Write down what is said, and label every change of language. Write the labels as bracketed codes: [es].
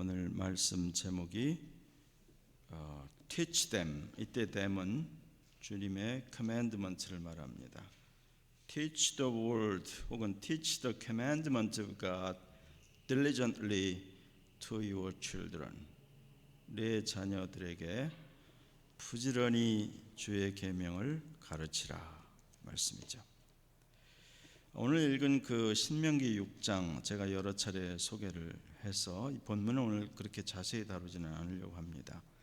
[ko] 말씀 제목이 [en] Teach them. [ko] 이때 them은 주님의 commandment를 말합니다. [en] Teach the word 혹은 teach the commandment of God diligently to your children. [ko] 내 자녀들에게 부지런히 주의 계명을 가르치라 말씀이죠. 오늘 읽은 그 신명기 6장 제가 여러 차례 소개를 해서 이 본문은 오늘 그렇게 자세히 다루지는 않으려고 합니다.